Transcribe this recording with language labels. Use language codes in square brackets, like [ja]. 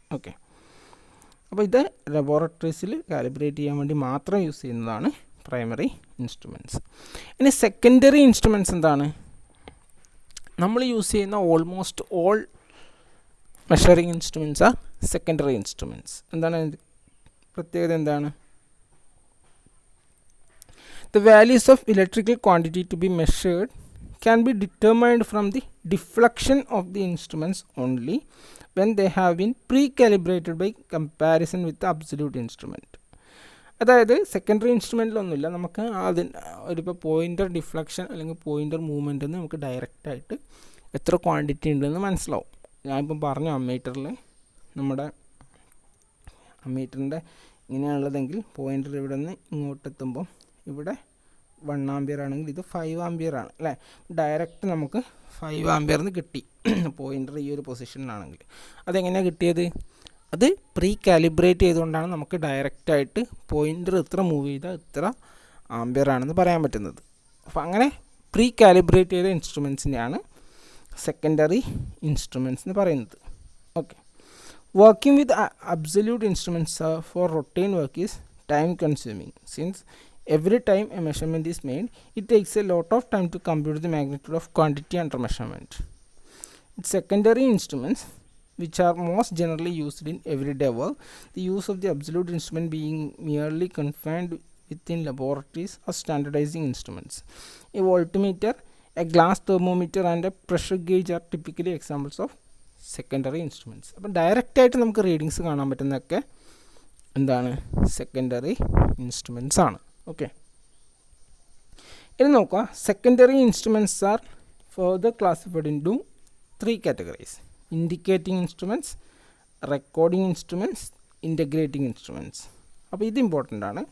[ml] Okay, അപ്പോൾ ഇത് ലബോറട്ടറീസിൽ calibrate ചെയ്യാൻ വേണ്ടി മാത്രം യൂസ് ചെയ്യുന്നതാണ് പ്രൈമറി ഇൻസ്ട്രുമെൻറ്റ്സ്. ഇനി സെക്കൻഡറി ഇൻസ്ട്രുമെൻറ്റ്സ് എന്താണ്? നമ്മൾ യൂസ് ചെയ്യുന്ന [en] Almost all measuring instruments are secondary instruments. [ml] എന്താണ് പ്രത്യേകത? എന്താണ്? [en] The values of electrical quantity to be measured can be determined from the deflection of the instruments only when they have been pre-calibrated by comparison with the absolute instrument. [ml] അതായത് secondary ഇൻസ്ട്രുമെൻറ്റിലൊന്നുമില്ല, നമുക്ക് ഒരിപ്പോൾ pointer deflection അല്ലെങ്കിൽ pointer movement എന്ന് നമുക്ക് ഡയറക്റ്റായിട്ട് എത്ര quantity ഉണ്ടെന്ന് മനസ്സിലാവും. ഞാനിപ്പം പറഞ്ഞു അമ്മീറ്ററിൽ നമ്മുടെ അമ്മീറ്ററിൻ്റെ ഇങ്ങനെയാണുള്ളതെങ്കിൽ പോയിൻ്റർ ഇവിടെ നിന്ന് ഇങ്ങോട്ടെത്തുമ്പം ഇവിടെ 1 ആമ്പിയർ ആണെങ്കിൽ ഇത് 5 ആമ്പിയർ ആണ് അല്ലേ. ഡയറക്റ്റ് നമുക്ക് 5 ആമ്പിയർന്ന് കിട്ടി പോയിൻ്റർ ഈ ഒരു പൊസിഷനിലാണെങ്കിൽ. അതെങ്ങനെയാണ് കിട്ടിയത്? അത് പ്രീ കാലിബ്രേറ്റ് ചെയ്തുകൊണ്ടാണ് നമുക്ക് ഡയറക്റ്റായിട്ട് പോയിൻ്റർ ഇത്ര മൂവ് ചെയ്താൽ ഇത്ര ആമ്പിയർ ആണെന്ന് പറയാൻ പറ്റുന്നത്. അപ്പോൾ അങ്ങനെ പ്രീ കാലിബ്രേറ്റ് ചെയ്ത ഇൻസ്ട്രുമെൻസിനെയാണ് സെക്കൻഡറി ഇൻസ്ട്രുമെൻറ്റ്സ് എന്ന് പറയുന്നത്. [en] Okay, working with absolute instruments for routine work is time consuming. Since every time a measurement is made, it takes a lot of time to compute the magnitude of quantity under measurement. Its secondary instruments, which are most generally used in everyday work, the use of the absolute instrument being merely confined within laboratories or standardizing instruments. A voltmeter, a glass thermometer and a pressure gauge are typically examples of secondary instruments. [ml] അപ്പോൾ ഡയറക്റ്റായിട്ട് നമുക്ക് readings കാണാൻ പറ്റുന്നതൊക്കെ എന്താണ്? Secondary instruments ആണ്. Okay, ഇനി നോക്കുക. [en] Secondary instruments are further classified into 3 categories: indicating instruments, recording instruments, integrating instruments. [ml] അപ്പോൾ ഇത് ഇമ്പോർട്ടൻ്റ് ആണ്.